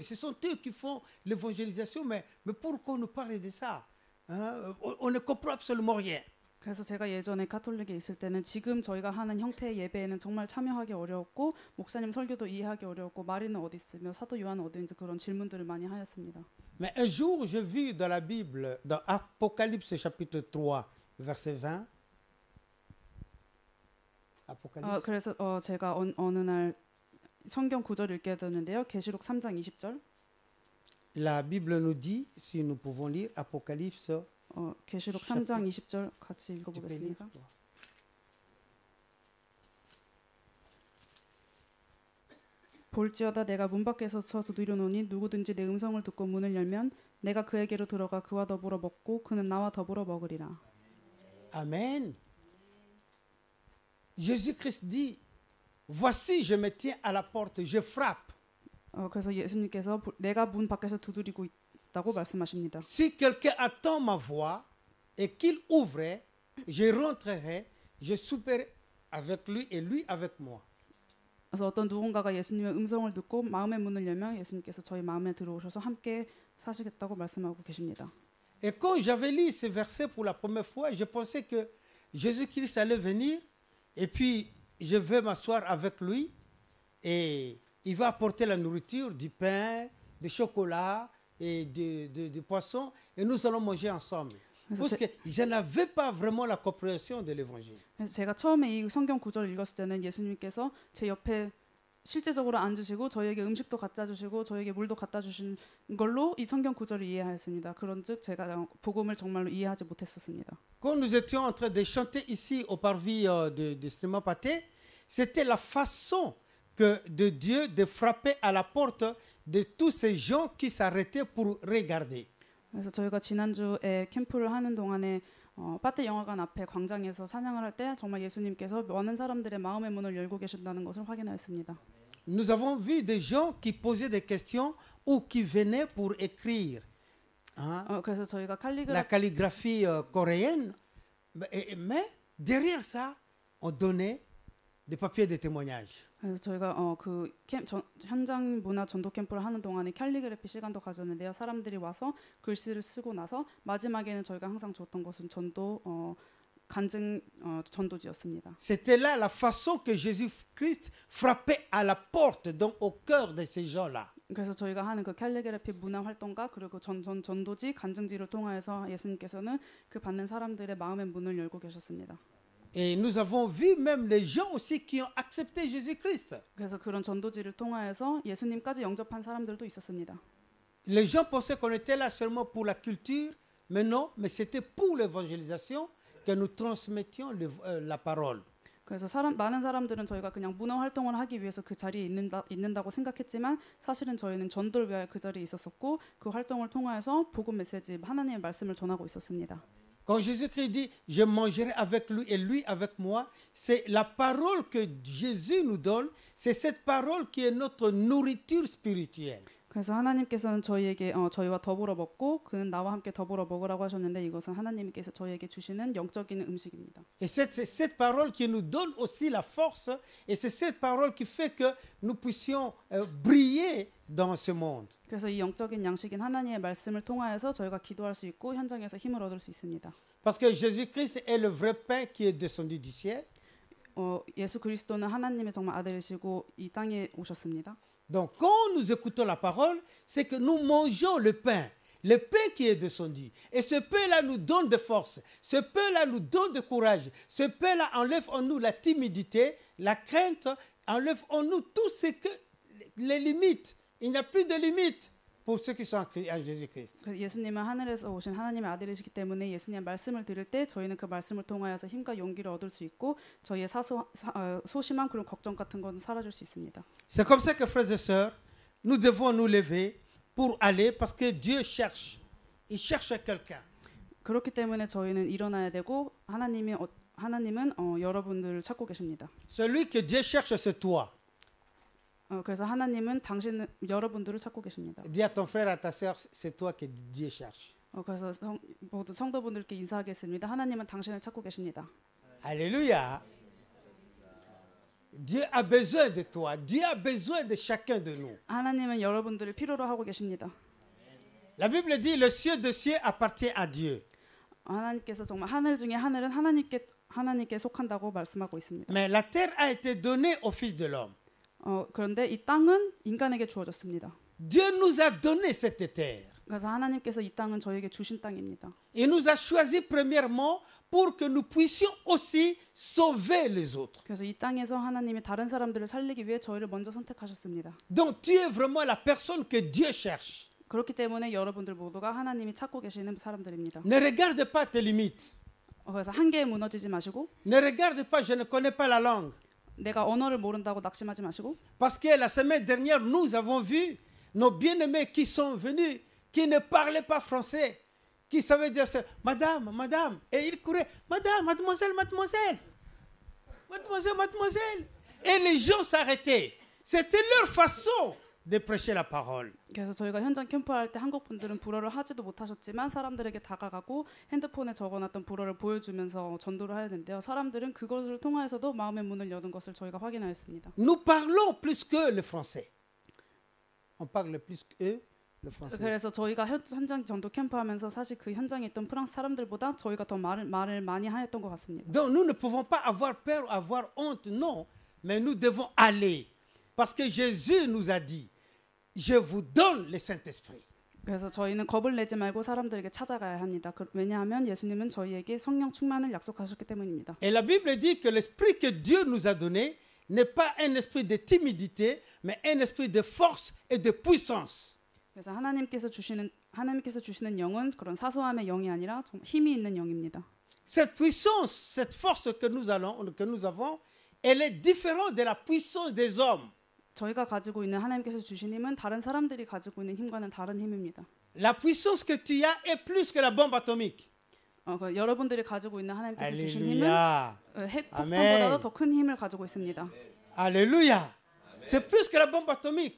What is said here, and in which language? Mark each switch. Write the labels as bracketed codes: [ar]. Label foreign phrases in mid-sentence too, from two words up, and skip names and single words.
[fr] Ce sont eux qui font l'évangélisation, mais pourquoi on nous parle de ça? On ne comprend absolument rien. [ko] 그래서 제가 예전에 가톨릭에 있을 때는 지금 저희가 하는 형태의 예배에는 정말 참여하기 어려웠고 목사님 설교도 이해하기 어려웠고 마리는 어디 있으며 사도 요한은 어디 있는지 그런 질문들을 많이 하였습니다. [fr] Mais un jour, j'ai vu dans la Bible, dans Apocalypse chapitre 3, verset 20. Apocalypse. [ko] 그래서 제가 어느 날 성경 구절을 읽게 되는데요. 계시록 3장 20절. [fr] La Bible nous dit, si nous pouvons lire, Apocalypse. [ko] 계시록 3장 20절 같이 [fr] Tu peux lire, [ko] 읽어보겠습니다. [fr] toi. [ko] 볼지어다 내가 문 밖에서 서 두드려노니 누구든지 내 음성을 듣고 문을 열면 내가 그에게로 들어가 그와 더불어 먹고 그는 나와 더불어 먹으리라. [fr] Amen. Jésus-Christ dit, voici, je me tiens à la porte, je frappe. [ko] 그래서 예수님께서 내가 문 밖에서 두드리고 있다고 말씀하십니다. [fr] Si quelqu'un attend ma voix et qu'il ouvre, je rentrerai, je souperai avec lui et lui avec moi. [ko] 그래서 어떤 누군가가 예수님의 음성을 듣고 마음의 문을 열면 예수님께서 저희 마음에 들어오셔서 함께 사시겠다고 말씀하고 계십니다. [fr] Et quand j'avais lu ce verset pour la première fois, je pensais que Jésus-Christ allait venir et puis je vais m'asseoir avec lui et il va apporter la nourriture, du pain, du chocolat et du poisson et nous allons manger ensemble. Parce que je n'avais pas vraiment la compréhension de l'évangile. [ko] 그래서 제가 처음에 이 성경 구절을 읽었을 때는 예수님께서 제 옆에 실제적으로 앉으시고 저희에게 음식도 갖다 주시고 저희에게 물도 갖다 주신 걸로 이 성경 구절을 이해하였습니다. 그런즉 제가 복음을 정말로 이해하지 못했었습니다. [fr] Quand nous étions en train de chanter ici au parvis de Cinéma Pâté, c'était la façon que de Dieu de frapper à la porte de tous ces gens qui s'arrêtaient pour regarder. [ko] 그래서 저희가 지난주에 캠프를 하는 동안에 파테 영화관 앞에 광장에서 찬양을 할 때 정말 예수님께서 많은 사람들의 마음의 문을 열고 계신다는 것을 확인하였습니다. [fr] Nous avons vu des gens qui posaient des questions ou qui venaient pour écrire. Hein? [ko] 그래서 저희가 [fr] La calligraphie coréenne. Mais derrière ça, on donnait des papiers de témoignage. [ko] 그래서 저희가 현장 문화 전도 캠프를 하는 동안에 캘리그래피 시간도 가졌는데요. 사람들이 와서 글씨를 쓰고 나서 마지막에는 저희가 항상 줬던 것은 간증 전도지였습니다. [fr] C'était là la façon que Jésus-Christ frappait à la porte, donc au cœur de ces gens-là. [ko] 그래서 저희가 하는 그 캘리그래피 문화 활동가 그리고 전도지 간증지를 통하여서 예수님께서는 그 받는 사람들의 마음의 문을 열고 계셨습니다. [fr] Et nous avons vu même les gens aussi qui ont accepté Jésus-Christ. [ko] 그래서 그런 전도지를 통하여서 예수님까지 영접한 사람들도 있었습니다. [fr] Les gens pensaient qu'on était là seulement pour la culture, mais non, mais c'était pour l'évangélisation que nous transmettions la parole. [ko] 그래서 많은 사람들은 저희가 그냥 문화 활동을 하기 위해서 그 자리에 있는다고 생각했지만 사실은 저희는 전도를 위하여 그 자리에 있었었고 그 활동을 통하여서 복음 메시지 하나님의 말씀을 전하고 있었습니다. [fr] Quand Jésus-Christ dit « Je mangerai avec lui et lui avec moi », c'est la parole que Jésus nous donne, c'est cette parole qui est notre nourriture spirituelle. [ko] 그래서 하나님께서는 저희에게 저희와 더불어 먹고 그는 나와 함께 더불어 먹으라고 하셨는데 이것은 하나님께서 저희에게 주시는 영적인 음식입니다. [fr] Et c'est cette parole qui nous donne aussi la force et c'est cette parole qui fait que nous puissions briller dans ce monde. [ko] 그래서 이 영적인 양식인 하나님의 말씀을 통하여서 저희가 기도할 수 있고 현장에서 힘을 얻을 수 있습니다. [fr] Parce que Jésus-Christ est le vrai pain qui est descendu du ciel. [ko] 예수 그리스도는 하나님의 정말 아들이시고 이 땅에 오셨습니다. [fr] Donc quand nous écoutons la parole, c'est que nous mangeons le pain qui est descendu. Et ce pain-là nous donne de force. Ce pain-là nous donne de courage. Ce pain-là enlève en nous la timidité, la crainte, enlève en nous tout ce que les limites. Il n'y a plus de limites pour ceux qui sont en Jésus-Christ. [ko] 예수님은 하늘에서 오신 하나님의 아들이시기 때문에 예수님의 말씀을 들을 때 저희는 그 말씀을 통하여서 힘과 용기를 얻을 수 있고 저희의 소심함 그리고 걱정 같은 것은 사라질 수 있습니다. [fr] C'est comme ça que frères et sœurs, nous devons nous lever pour aller parce que Dieu cherche. Il cherche quelqu'un. [ko] 그렇기 때문에 저희는 일어나야 되고 하나님은 여러분들을 찾고 계십니다. [fr] Celui que Dieu cherche, c'est toi. [ko] 그래서 하나님은 여러분들을 찾고 계십니다. [fr] Dis à ton frère, à ta sœur, c'est toi que Dieu cherche. [ko] 그래서 모두 성도분들께 인사하겠습니다. 하나님은 당신을 찾고 계십니다. [fr] Alléluia. Dieu a besoin de toi. Dieu a besoin de chacun de nous. [ko] 하나님은 여러분들을 필요로 하고 계십니다. [fr] La Bible dit le ciel de cieux appartient à Dieu. [ko] 하나님께서 정말 하늘 중에 하늘은 하나님께 속한다고 말씀하고 있습니다. [fr] Mais la terre a été donnée au Fils de l'homme. [ko] 그런데 이 땅은 인간에게 주어졌습니다. [fr] Dieu nous a donné cette terre. [ko] 그래서 하나님께서 이 땅은 저에게 주신 땅입니다. [fr] Il nous a choisi premièrement pour que nous puissions aussi sauver les autres. [ko] 그래서 이 땅에서 하나님이 다른 사람들을 살리기 위해 저희를 먼저 선택하셨습니다. [fr] Donc tu es vraiment la personne que Dieu cherche. [ko] 그렇기 때문에 여러분들 모두가 하나님이 찾고 계시는 사람들입니다. [fr] Ne regarde pas tes limites. [ko] 그래서 한계에 무너지지 마시고 [fr] Ne regarde pas, je ne connais pas la langue. [ko] 내가 언어를 모른다고 낙심하지 마시고 [fr] Parce que la semaine dernière, nous avons vu nos bien-aimés qui sont venus, qui ne parlaient pas français, qui savaient dire ça, madame, madame. Et ils couraient, madame, mademoiselle, mademoiselle. Mademoiselle, mademoiselle. Et les gens s'arrêtaient. C'était leur façon de prêcher la parole. [ko] 그래서 저희가 현장 캠프할 때 한국 분들은 불어를 하지도 못하셨지만 사람들에게 다가가고 핸드폰에 적어놨던 불어를 보여주면서 전도를 하였는데요. 사람들은 그것을 통하여서도 마음의 문을 여는 것을 저희가 확인하였습니다. [fr] Nous parlons plus que le français. On parle plus que eux, le français. 그래서 저희가 현장 전도 캠프하면서 사실 그 현장에 있던 프랑스 사람들보다 저희가 더 말을 많이 하였던 것 같습니다. Donc nous ne pouvons pas avoir peur, avoir honte, non. Mais nous devons aller. Parce que Jésus nous a dit, je vous donne le Saint-Esprit. [ko] 그래서 저희는 겁을 내지 말고 사람들에게 찾아가야 합니다. 왜냐하면 예수님은 저희에게 성령 충만을 약속하셨기 때문입니다. [fr] Et la Bible dit que l'esprit que Dieu nous a donné n'est pas un esprit de timidité, mais un esprit de force et de puissance. [ko] 그래서 하나님께서 주시는 영은 그런 사소함의 영이 아니라 좀 힘이 있는 영입니다. [fr] Cette puissance, cette force que nous avons, elle est différente de la puissance des hommes. [ko] 저희가 가지고 있는 하나님께서 주신 힘은 다른 사람들이 가지고 있는 힘과는 다른 힘입니다. [fr] La puissance que tu as est plus que la bombe atomique. [ko] 여러분들이 가지고 있는 하나님께서 주신 힘은 [fr] Alléluia. [ko] 핵폭탄보다도 더 큰 힘을 가지고 있습니다. [fr] Alléluia. C'est plus que la bombe atomique.